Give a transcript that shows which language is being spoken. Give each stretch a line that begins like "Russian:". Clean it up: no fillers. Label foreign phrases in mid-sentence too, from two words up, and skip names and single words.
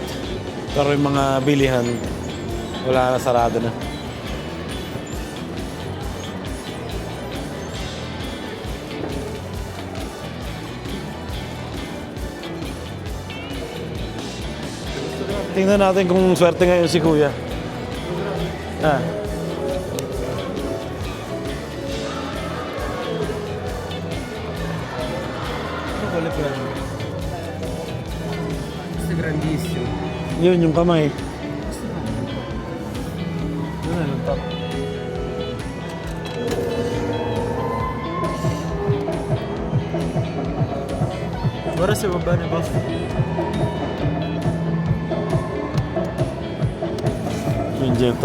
Filipino: Pero yung mga bilihan wala na, sarado na. Tingnan natin kung swerte ngayon si Kuya.
Italian: Questo è grandissimo.
Filipino: Yun yung kamay.
Italian: Non è lontano. Guarda se va bene, basta.
Filipino: Yung Jetro.